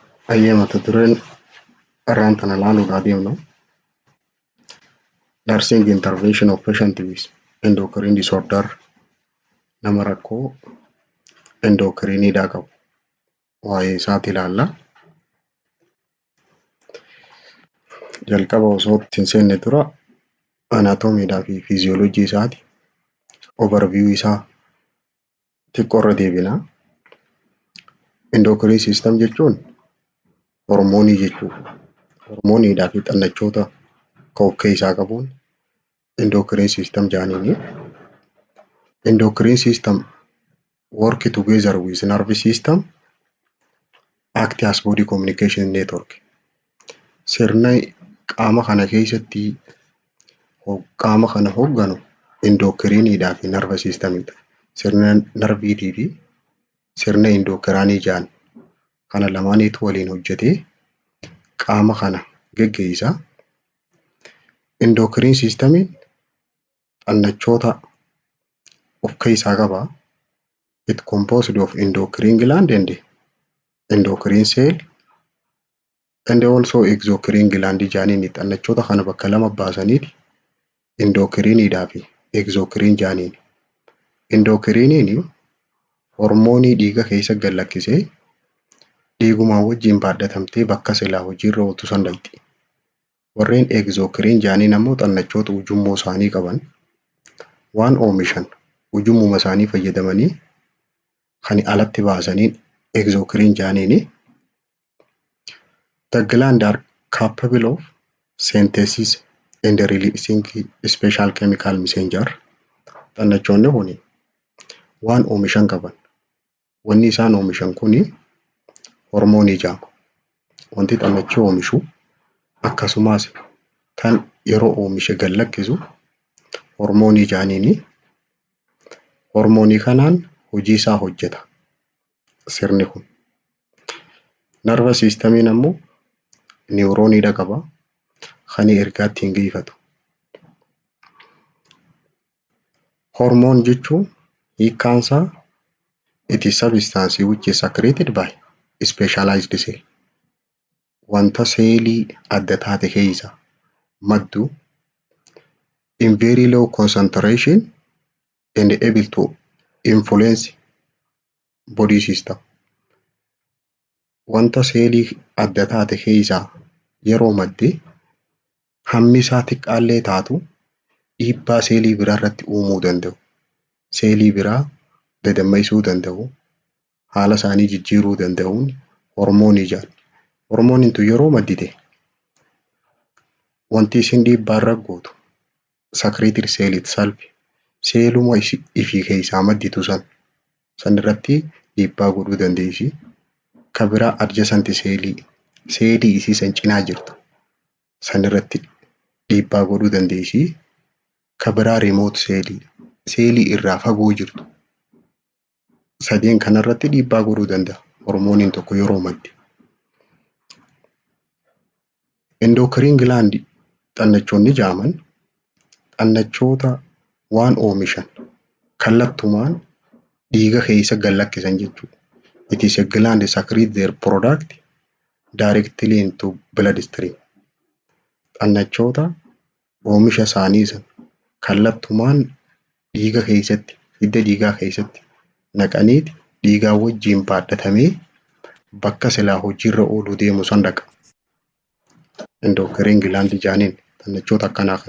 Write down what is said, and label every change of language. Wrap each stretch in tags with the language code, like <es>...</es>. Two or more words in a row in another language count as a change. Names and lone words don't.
<om>Ayyee mata dureen irraan tana ilaaluudhaa deemnu</om> <en>nursing intervention of patient with endocrine disorder</en> <om>nama rakkoo endokiriiniidhaa qabu waa'ee isaati ilaalla. Jalqaba osoo ittiin seenne dura anaatoomiidhaa fi fiiziyoolojii isaati overview isaa xiqqoo irra deebinaa.</om> <en>Endocrine system</en> <om>jechuun hormoonii jechuudha. Hormooniidhaa fi xannachoota kan of keessaa qabuun</om> <en>endocrine system</en> <om>jedhaniini.</om> <en>Endocrine system work together with nervous system act as body communication network.</en> <om>Sirna qaama kana keessatti qaama kana hoogganu endokiriiniidhaa fi</om> <en>nervous systemidha.</en> <om>Sirna narviitii fi sirna endokiraanii jedhan kana lamaaniitu waliin hojjetee qaama kana geggeessa.</om> <en>Endocrine systemiin</en> <om>xannachoota of keessaa qaba.</om> <en>It composed of endocrine gland and endocrine cell and also exocrine gland jedhaniini.</en> <om>Xannachoota kana bakka lama baasaniiti endokiriiniidhaa fi exocrine jedhaniini. Endokiriiniin hormoonii dhiiga keessa gad lakkisee dhiigumaan wajjin baadhatamtee bakka silaa hojiirra ooltu san dhaqxi. Warreen exocrine jedhaniin ammoo xannachoota ujummoo isaanii qaban waan oomishan ujummuma isaanii fayyadamanii kan alatti baasaniin exocrine jedhaniini.</om> <en>The gland are capable of synthesis and releasing special chemical messenger.</en> <om>Xannachoonni kuni waan oomishan qaban. Wanni isaan oomishan kuni hormoonii jedhama. Wanti xannachi oomishu akkasumas kan yeroo oomishe gad lakkisu hormoonii jedhaniini. Hormoonii kanaan hojii isaa hojjeta sirni kun.</om> <en>Nervous systemiin</en> <om>ammoo niwurooniidha qaba. Kan ergaa ittiin geeffatu. Hormoon jechuun hiikkaansaa</om> <en>it is substance which is secreted by specialized cell.</en> <om>Wanta seelii adda taate keessa maddu</om> <en>in very low concentration and able to influence body system.</en> <om>Wanta seelii adda taate keessa yeroo madde hammi isaa xiqqaallee taatu dhiibbaa seelii biraa irratti uumuu danda'u. Seelii biraa dadammaisuu danda'u. Haala isaanii jijjiiruu danda'uun hormoonii jedhama. Hormooniin tun yeroo maddite wanti isin dhiibbaa irra gootu</om> <en>secreted cell itself</en> <om>seeluma ifii keessaa madditu san irratti dhiibbaa godhuu dandeessi. Kan biraa adjacent seelii isii san cinaa jirtu san irratti dhiibbaa godhuu dandeessi. Kan biraa remote seelii irraa fagoo jirtu sadeen kanarratti dhiibbaa godhuu danda'a hormooniin tokko yeroo madde.</om> <en>Endocrine gland</en> <om>xannachoonni jedhaman xannachoota waan oomishan kallattumaan dhiiga keessa gad lakkisan jechuudha.</om> <en>It is a gland secrete their product directly into bloodstream.</en> <om>Xannachoota oomisha isaanii san kallattumaan dhiiga keessatti hidda dhiigaa keessatti naqaniiti dhiigaa wajjiin baadhatamee bakka silaa hojiirra ooluu deemu san dhaqa.</om> <en>Endocrine gland</en> <om>jedhaniin xannachoota akkanaa kana.</om>